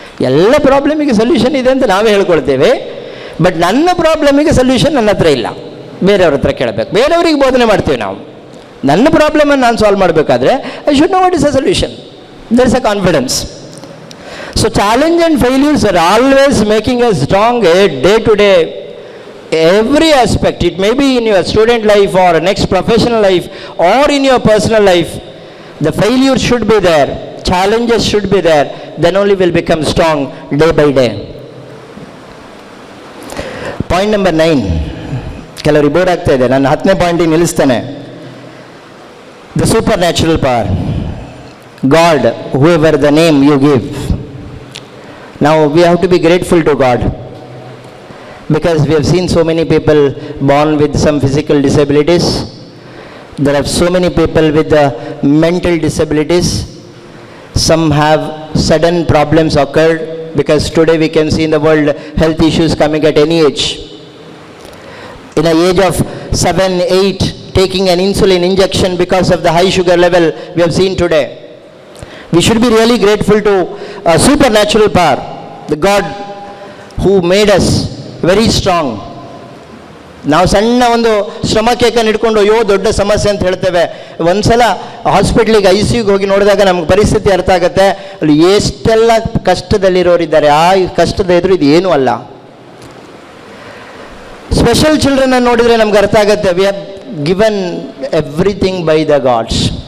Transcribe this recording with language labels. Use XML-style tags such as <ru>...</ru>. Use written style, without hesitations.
<kn>ಎಲ್ಲ ಪ್ರಾಬ್ಲಮಿಗೆ ಸೊಲ್ಯೂಷನ್ ಇದೆ ಅಂತ ನಾವೇ ಹೇಳ್ಕೊಳ್ತೇವೆ. ಬಟ್ ನನ್ನ ಪ್ರಾಬ್ಲಮಿಗೆ ಸೊಲ್ಯೂಷನ್ ನನ್ನ ಹತ್ರ ಇಲ್ಲ, ಬೇರೆಯವ್ರ ಹತ್ರ ಕೇಳಬೇಕು, ಬೇರೆಯವ್ರಿಗೆ ಬೋಧನೆ ಮಾಡ್ತೀವಿ ನಾವು. ನನ್ನ ಪ್ರಾಬ್ಲಮನ್ನು ನಾನು ಸಾಲ್ವ್ ಮಾಡಬೇಕಾದ್ರೆ</kn> <en>I should know what is a solution. There is a confidence. So challenge and failures are always making a strong day to day. Every aspect, it may be in your student life or next professional life or in your personal life, the failure should be there, challenges should be there, then only will become strong day by day. Point number 9,</en> <kn>ಕೆಲವರು bore ಆಗ್ತಾ ಇದೆ, ನಾನು 10ನೇ ಪಾಯಿಂಟಿಗೆ ನಿಲ್ಲಿಸ್ತೇನೆ.</kn> <en>The supernatural power, God, whoever the name you give. Now we have to be grateful to God, because we have seen so many people born with some physical disabilities. There are so many people with mental disabilities. Some have sudden problems occurred, because today we can see in the world health issues coming at any age. In the age of 7, 8, taking an insulin injection because of the high sugar level we have seen today. We should be really grateful to a supernatural power, the God who made us very strong.</en> <kn>ನಾವು ಸಣ್ಣ ಒಂದು ಶ್ರಮಕೇಕನ್ನು ಹಿಡ್ಕೊಂಡು ಅಯ್ಯೋ ದೊಡ್ಡ ಸಮಸ್ಯೆ ಅಂತ ಹೇಳ್ತೇವೆ. ಒಂದು ಸಲ ಹಾಸ್ಪಿಟ್ಲಿಗೆ ICUಗೆ ಹೋಗಿ ನೋಡಿದಾಗ ನಮ್ಗೆ ಪರಿಸ್ಥಿತಿ ಅರ್ಥ ಆಗುತ್ತೆ. ಅಲ್ಲಿ ಎಷ್ಟೆಲ್ಲ ಕಷ್ಟದಲ್ಲಿರೋರಿದ್ದಾರೆ. ಆ ಕಷ್ಟದ ಎದುರು ಇದು ಏನೂ ಅಲ್ಲ. ಸ್ಪೆಷಲ್ ಚಿಲ್ಡ್ರನ್ನ ನೋಡಿದರೆ ನಮ್ಗೆ ಅರ್ಥ ಆಗುತ್ತೆ.</kn> <en>We have given everything by the gods.</en>